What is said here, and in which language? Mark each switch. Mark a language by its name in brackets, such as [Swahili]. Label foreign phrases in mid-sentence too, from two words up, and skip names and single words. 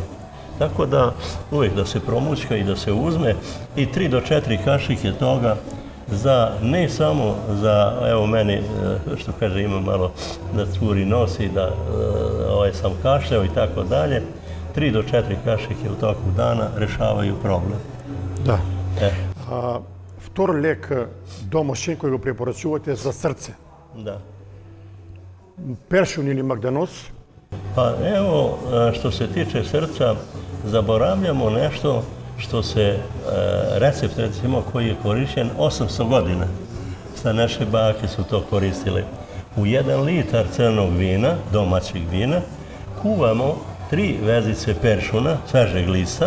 [Serbian] Tako da uvijek da se promućka i da se uzme i 3 do 4 kašike toga za, ne samo za, evo meni, što kaže, imam malo da curi nos i da sam kašljao i tako dalje, 3 do 4 kašike u toku dana rešavaju problem. Da. [Macedonian] втор лек домашен кој го препорачувате за срце? [Serbian] Da. [Macedonian] Першун или магданоз? [Serbian] Pa evo, što se tiče srca, zaboravljamo nešto što se, recept recimo koji je korišten 800 godina. Sta naše bake su to koristile. U 1 litar crnog vina, domaćeg vina, kuvamo 3 vezice peršuna, svežeg lista,